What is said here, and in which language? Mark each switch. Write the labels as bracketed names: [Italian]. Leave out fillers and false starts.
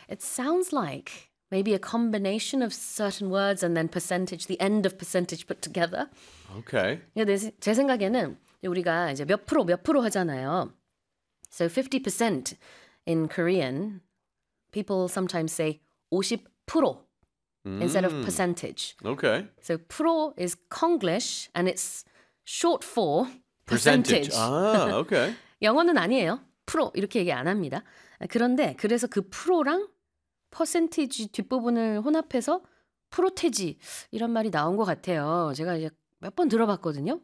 [English] It sounds like maybe a combination of certain words and then percentage, the end of percentage put together. Okay. [Korean] Yeah, 제 생각에는 우리가 이제 몇 프로 하잖아요. [English] So 50% in Korean, people sometimes say 50% instead of percentage. Okay. So 프로 is Konglish and it's short for percentage. Percentage. Ah, okay. [Korean] 영어는 아니에요. 프로 이렇게 얘기 안 합니다. 그런데 그래서 그 프로랑 퍼센티지 뒷부분을 혼합해서 프로테지 이런 말이 나온 것 같아요. 제가 이제 몇 번 들어봤거든요.